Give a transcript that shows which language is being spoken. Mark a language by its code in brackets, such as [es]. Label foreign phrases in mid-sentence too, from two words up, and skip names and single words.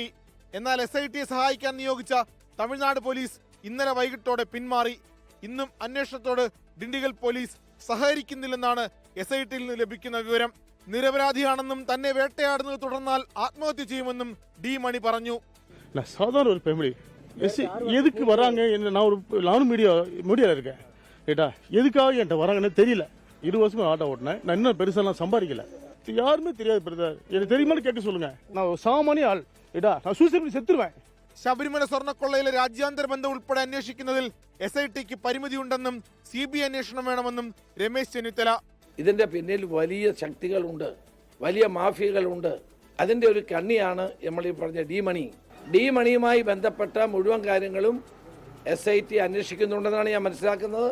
[ml] എന്നാൽ SITയെ സഹായിക്കാൻ നിയോഗിച്ച തമിഴ്നാട് പോലീസ് ഇന്നലെ വൈകിട്ടോടെ പിന്മാറി. ഇന്നും അന്വേഷണത്തോട് ഡിണ്ടിഗൽ പോലീസ് സഹകരിക്കുന്നില്ലെന്നാണ് SITയിൽ നിന്ന് ലഭിക്കുന്ന വിവരം. നിരപരാധിയാണെന്നും തന്നെ വേട്ടയാടുന്നത് തുടർന്നാൽ ആത്മഹത്യ ചെയ്യുമെന്നും ഡി മണി പറഞ്ഞു. [ta] சாதாரண ஒரு ஃபேமிலி எதுக்கு வராங்க நானும் மீடியாவில் இருக்கேன் ஏட்டா எதுக்காக என்கிட்ட வராங்கன்னு தெரியல. 20 வருஷமா ஆட்டோ ஓட்டினேன். நான் இன்னும் பெருசாலாம் சம்பாதிக்கல. யாருமே தெரியாது பிரதர். எனக்கு தெரியுமான்னு கேட்க சொல்லுங்க. நான் ஒரு சாமானிய ஆள். ஏட்டா நான் சூசைഡ് செத்துருவேன். [ml] ശബരിമല സ്വർണ്ണക്കൊള്ളയിലെ രാജ്യാന്തര ബന്ധം ഉൾപ്പെടെ അന്വേഷിക്കുന്നതിൽ SITക്ക് പരിമിതിയുണ്ടെന്നും CBI അന്വേഷണം വേണമെന്നും രമേശ് ചെന്നിത്തല. ഇതിന്റെ പിന്നിൽ വലിയ ശക്തികളുണ്ട്, വലിയ മാഫിയകളുണ്ട്. അതിന്റെ ഒരു കണ്ണിയാണ് നമ്മൾ ഈ പറഞ്ഞ ഡി മണിയുമായി ബന്ധപ്പെട്ട മുഴുവൻ കാര്യങ്ങളും SIT അന്വേഷിക്കുന്നുണ്ടെന്നാണ് ഞാൻ മനസ്സിലാക്കുന്നത്.